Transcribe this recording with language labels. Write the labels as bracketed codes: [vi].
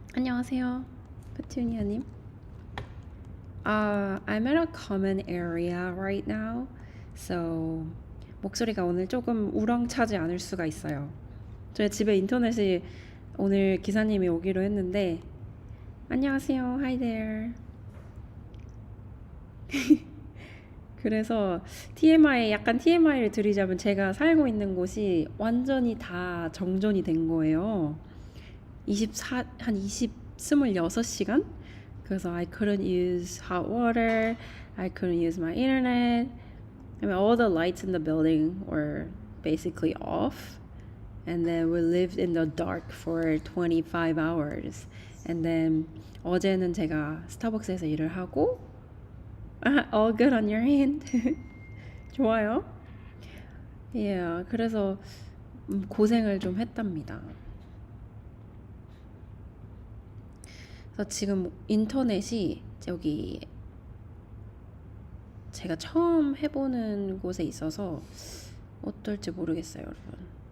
[ko] 안녕하세요, 페튜니아님. [en] I'm at a common area right now, so [ko] 목소리가 오늘 조금 우렁차지 않을 수가 있어요. 저희 집에 인터넷이 오늘 기사님이 오기로 했는데 안녕하세요, [en] hi there. [ko] 그래서 약간 TMI를 드리자면 제가 살고 있는 곳이 완전히 다 정전이 된 거예요. 26시간? [en] 그래서 I couldn't use hot water, I couldn't use my internet. I mean, all the lights in the building were basically off. And then we lived in the dark for 25 hours. And then [ko] 어제는 제가 스타벅스에서 일을 하고 [en] all good on your hand. [ko] 좋아요. Yeah, 그래서 고생을 좀 했답니다. 그래서 지금 인터넷이 여기 제가 처음 해보는 곳에 있어서 어떨지 모르겠어요, 여러분.